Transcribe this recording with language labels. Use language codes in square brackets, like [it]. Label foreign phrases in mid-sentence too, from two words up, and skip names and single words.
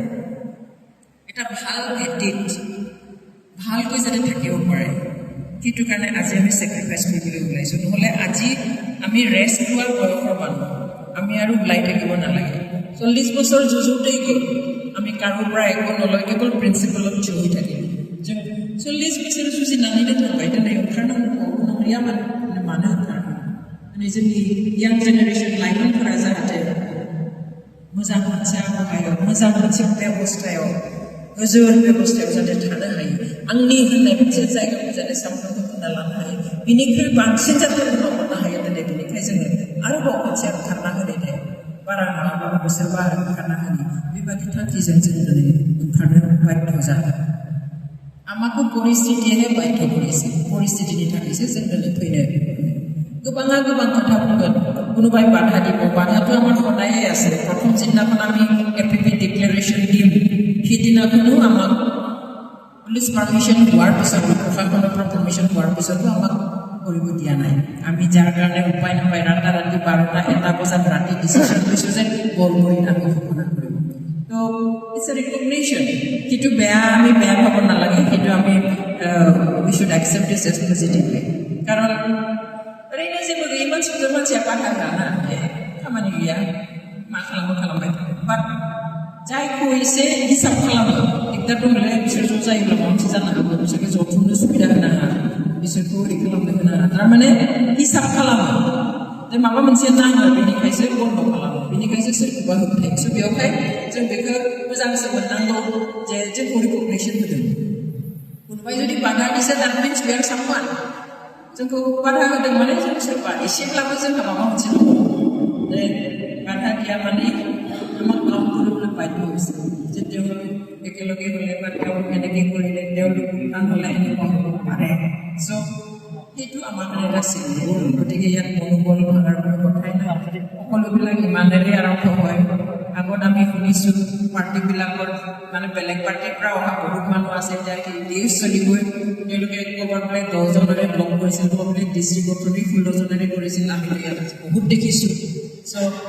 [as] এটা ভাল ভেটিত ভালকৈ যাতে থাকিব পাৰে সেইটো কাৰণে আজি আমি ছেক্ৰিফাইচ কৰিবলৈ ওলাইছোঁ নহ'লে আজি আমি ৰেষ্ট লোৱাৰ বয়সৰ মানুহ আমি আৰু ওলাই থাকিব নালাগে 40 বছৰ যুঁজোতেই গ'ল আমি কাৰোৰ পৰা একো নলয় কেৱল প্ৰিন্সিপলত যুঁজি থাকিম 40 বছৰ যুঁজি নানিলে নহয় তেনে উঠাৰ নকৰিয়া মানুহ উঠাৰ [brx] जोंनि यां जेनेरेशन लाइमोनफोरा जाहाथे मोजां मोनसे आबहावायाव मोजां मोनसे बेबस्थायाव गोजोर बेबस्थायाव जाहाथे थानो हायो आंनि होननाय मोनसे जायगाखौ जाहाथे सामफ्रोमबो होना लानो हायो बिनिख्रुइ बांसिन जाहाथे उनाव मोननो हायो दिनै बेनिखायनो जोङो आरोबाव मोनसे ओंखारना होनाय बारा नङाब्लाबो बोसोरबा ओंखारना होनि बेबादि थांखिजों जों दिनै ओंखारनो बाध्य जादों आमाखौ परिस्थितियानो बाध्य কৰিছে परिस्थितिनि थाखायसो जों दिनै फैनो गोबाङा गोबां खोथा बुंगोन [as] কোনোবাই বাধা দিব বাধাটো আমাৰ সদায়ে আছে প্ৰথম দিনাখন আমি APB ডিক্লেৰেশ্যন দিম সেইদিনাখনো আমাক পুলিচ পাৰ্মিশ্যন হোৱাৰ পিছত প্ৰশাসনৰ পৰা পাৰ্মিশ্যন হোৱাৰ পিছতো আমাক কৰিব দিয়া নাই আমি যাৰ কাৰণে উপায় নাপায় ৰাতি 12টা 1টা বজাত ৰাতি ডিচিশ্যন লৈছোঁ যে বৰমুৰিত আমি ঘোষণা কৰিম তো [en] it's a recognition [as] সেইটো আমি বেয়া পাব নালাগে সেইটো আমি [en] we should accept this as positively [brx] কাৰণ ओरैनो जेबो गैयै मानसिफोर मानसिया बाधा होआना खामानि गैया मा खालामबाय थागोन बाट जायखौ एसे हिसाब खालामो दिगदार दंलै बिसोर ज' जायोब्ला माबा मोनसे जानो हागौ बिसोरखौ जथुमनो सुबिदा होनो हाया बिसोरखौ ओरै खालामनो होनो हाया थारमाने हिसाब खालामो जे माबा मोनसे नाङो बेनिखायसो बन्द खालामो बेनिखायसो सोरखौबा होबथायो स' बेवहाय जों बेखौ मोजांसो मोननांगौ जे जोंखौ रिकगनिसन होदों कोনোबाय जुदि बाधा दिसे [en] that means we are someone [brx] जोंखौ बाधा होदों माने जों सोरबा एसेब्लाबो जोंहा माबा मोनसे दङ जे बाधा गैया माने [as] আমাক কাম কৰিবলৈ বাধ্য হৈছে যে তেওঁলোক একেলগে হ'লে বা তেওঁলোক এনেকৈ কৰিলে তেওঁলোক কাম হ'লে এনেকুৱা হ'ব পাৰে চ' সেইটো আমাৰ কাৰণে এটা চিম্বল গতিকে ইয়াত মনোবল ভাঙাৰ কোনো কথাই নাই সকলোবিলাক ইমানেৰে আৰম্ভ হয় আগত আমি শুনিছোঁ পাৰ্টিবিলাকৰ মানে বেলেগ পাৰ্টিৰ পৰা অহা বহুত মানুহ আছে এতিয়া দেশ চলিবই তেওঁলোকে ক'ৰবাত বোলে 10জনেৰে ব্লক কৰিছিল ক'ৰবাত ডিষ্ট্ৰিক্টত 16জনেৰে কৰিছিল আমিতো ইয়াত বহুত দেখিছোঁ চ'